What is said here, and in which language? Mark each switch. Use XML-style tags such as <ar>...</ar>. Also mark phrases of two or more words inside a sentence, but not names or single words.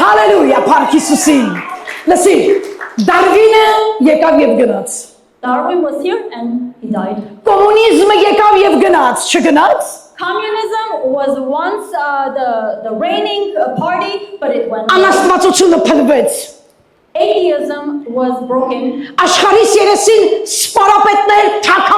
<hy>Hallelujah, Փառք Հիսուսին։ Լսի, Դարվինը եկավ եւ գնաց։</hy> <en>Darwin was here and he died.</en> <hy>Կոմունիզմը եկավ եւ գնաց, չգնաց։</hy> <en>Communism was once the reigning party, but it went.</en> <hy>Անաստվածությունը փլվեց։</hy> <en>Atheism was broken.</en> <hy>Աշխարհի երեսին սպարապետներ,</hy>